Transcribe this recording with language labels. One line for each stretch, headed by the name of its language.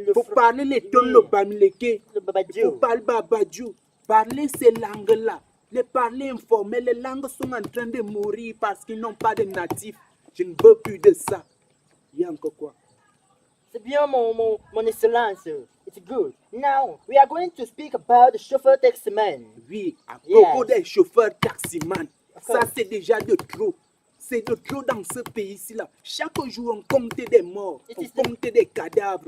French: le bamileke, le babadjou. Il faut parler babadjou. Parler ces langues-là. Les parler informels, les langues sont en train de mourir parce qu'ils n'ont pas de natifs. Je ne veux plus de ça. Il y a encore quoi? C'est bien, mon excellence.
English: It's good. Now, we are going to speak about the chauffeur taximan.
French: Oui, à propos des chauffeurs taximan. Ça, c'est déjà de trop. C'est de trop dans ce pays-ci. Chaque jour, on compte des morts, on compte des cadavres.